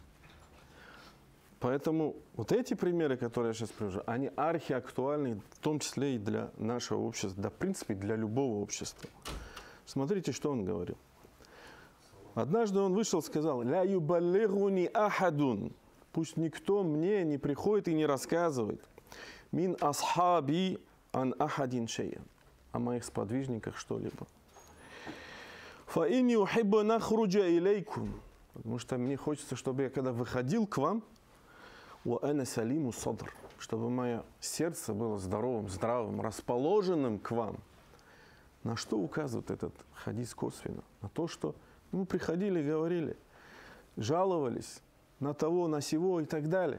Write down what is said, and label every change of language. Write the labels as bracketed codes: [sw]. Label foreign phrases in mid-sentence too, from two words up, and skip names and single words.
[ru] Поэтому вот эти примеры, которые я сейчас привожу, они архиактуальны, в том числе и для нашего общества, да, в принципе, для любого общества. Смотрите, что он говорил. Однажды он вышел и сказал: [ar] «لا يبلغني أحد». [ru] Пусть никто мне не приходит и не рассказывает. [ar] «من أصحابي عن أحد شيئا». [ru] О моих сподвижниках что-либо. [ar] «فإني أحب نخرج إليكم». [ru] Потому что мне хочется, чтобы я, когда выходил к вам, [ar] «وأنا سليم الصدر», [ru] чтобы мое сердце было здравым, расположенным к вам. На что указывает этот хадис косвенно? На то, что мы приходили, говорили, жаловались на того, на сего и так далее.